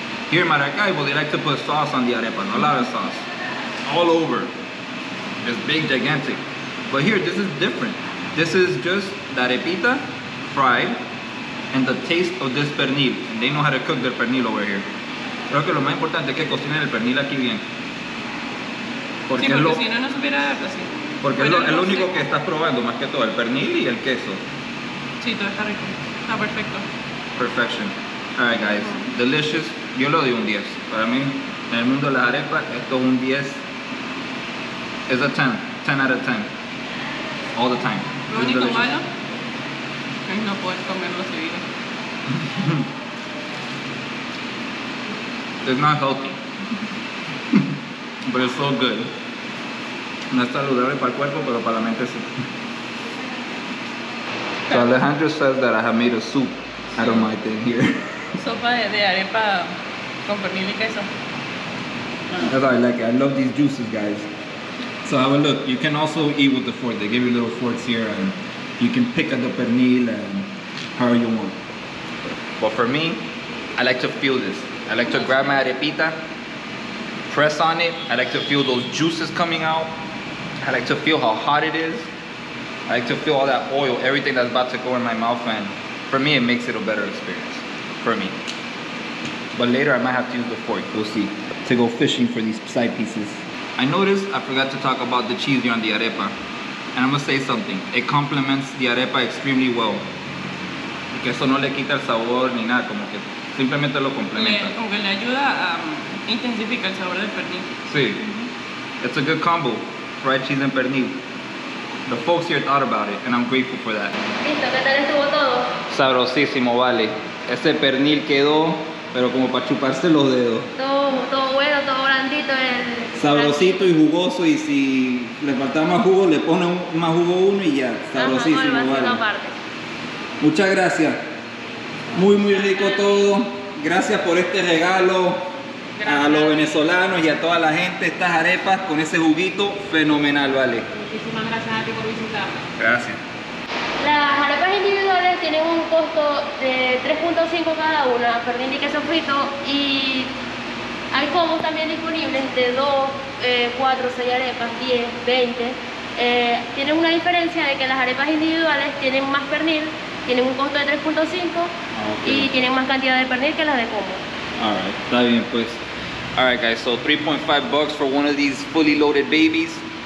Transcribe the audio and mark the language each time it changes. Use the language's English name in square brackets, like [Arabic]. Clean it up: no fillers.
[English] Here in Maracaibo, they like to put sauce on the arepas, a lot of sauce, all over. It's big, gigantic. But here, this is different. This is just the arepita fried and the taste of this pernil. And they know how to cook their pernil over here. [Spanish] Creo que lo más importante es que cocinen el pernil aquí bien. Porque, sí, porque si no, no supiera así. Porque bueno, es lo único que estás probando, más que todo, el pernil y el queso. Sí, todo está rico. Está perfecto. [English] Perfection. Alright guys, delicious. [Spanish] Yo lo doy un 10. Para mí, en el mundo de las arepas, esto es un 10. Es [English] a 10. 10 out of 10. All the time. [Spanish] Lo único malo es no poder comerlo seguido. [English] It's not healthy. But it's so good. [Spanish] No es saludable para el cuerpo, pero para la mente sí. [English] So Alejandro says that I have made a soup out of my thing here. [Spanish] Sopa de arepa con pernil y queso. [English] That's how I like it. I love these juices, guys. So have a look. You can also eat with the fork. They give you little forks here, and you can pick at the pernil and however you want. But for me, I like to feel this. I like to grab my arepita, press on it. I like to feel those juices coming out. I like to feel how hot it is. I like to feel all that oil, everything that's about to go in my mouth, and for me, it makes it a better experience. For me. But later, I might have to use the fork. We'll see. To go fishing for these side pieces. I noticed I forgot to talk about the cheese here on the arepa. And I'm gonna say something. It complements the arepa extremely well. [Spanish] Que eso no le quita el sabor ni nada, como que simplemente lo complementa. Como que le ayuda a intensificar el sabor del pernil. Sí. [English] It's a good combo. Fried cheese and pernil. The folks here thought about it, and I'm grateful for that. [Spanish] Listo, ¿qué tal estuvo todo? Sabrosísimo, vale. Ese pernil quedó, pero como para chuparse los dedos. Todo bueno, todo blandito. Sabrosito y jugoso, y si le falta más jugo, le pone más jugo uno y ya. Sabrosísimo, vale. Muchas gracias. Muy rico todo. Gracias por este regalo. Gracias a los venezolanos y a toda la gente. Estas arepas con ese juguito fenomenal, vale. Muchísimas gracias a ti por visitarnos. Gracias. Las arepas individuales tienen un costo de 3.5 cada una, pernil y queso frito, y hay combos también disponibles de 2, 4, 6 arepas, 10, 20. Tienen una diferencia de que las arepas individuales tienen más pernil, tienen un costo de 3.5 y tienen más cantidad de pernil que las de combo. [English] Alright, [Spanish] está bien pues. [English] Alright guys, so 3.5 bucks for one of these fully loaded babies.